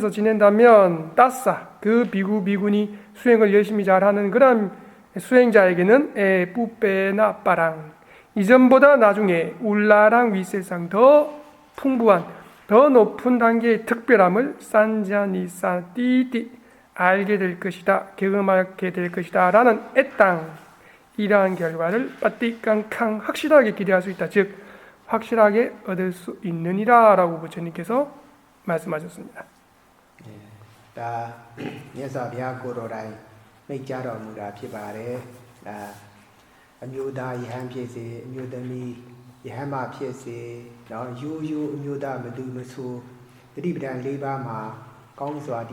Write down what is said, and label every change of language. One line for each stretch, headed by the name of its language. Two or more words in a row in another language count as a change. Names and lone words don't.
Korean: 지낸다면 따싸 그 비구니 수행을 열심히 잘하는 그런 수행자에게는 뿌빼나 빠랑 이전보다 나중에 울라랑 윗세상 더 풍부한 더 높은 단계의 특별함을 산자니사 띠띠 알게 될 것이다, 경험하게 될 것이다 라는 애땅 이러한 결과를 빠띠깡캉 확실하게 기대할 수 있다. 즉 확실하게 얻을 수 있느니라 라고 부처님께서 말씀하셨습니다.
Burmese: ဒါမြတ်စွာဘုရားကိုယ်တော်တိုင်မိန့်ကြားတော်မူတာဖြစ်ပါတယ်ဒါအမျိုးသားယဟန်ဖြစ်စေအမျိုးသမီးယဟန်မဖြစ်စေနော်ရိုးရိုးအမျိုးသားမသူမဆိုတတိပဒံ၄ပါးမှာကောင်းစွာတ